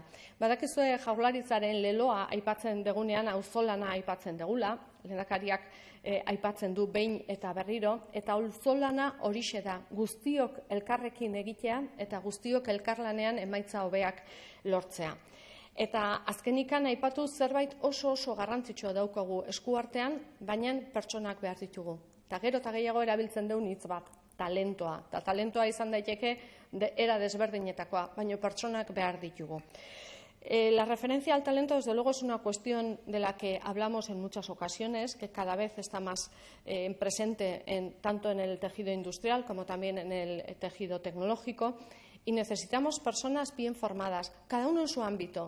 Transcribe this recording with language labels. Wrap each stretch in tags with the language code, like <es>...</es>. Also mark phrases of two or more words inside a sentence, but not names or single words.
<eu>Badakizue Jaurlaritzaren leloa aipatzen degunean, auzolana aipatzen degula, lehendakariak aipatzen du behin eta berriro, eta auzolana horixe da, guztiok elkarrekin egitea eta guztiok elkarlanean emaitza hobeak lortzea. Eta azkenikan aipatu zerbait oso garrantzitsua daukagu eskuartean, baina pertsonak behar ditugu. Eta gero eta gehiago erabiltzen dugun hitz bat, talentoa. Eta talentoa izan daiteke era desberdinetakoa, baina pertsonak behar ditugu.</eu> <es>La referencia al talento, desde luego, es una cuestión de la que hablamos en muchas ocasiones, que cada vez está más presente tanto en el tejido industrial como también en el tejido tecnológico. Y necesitamos personas bien formadas, cada uno en su ámbito.</es>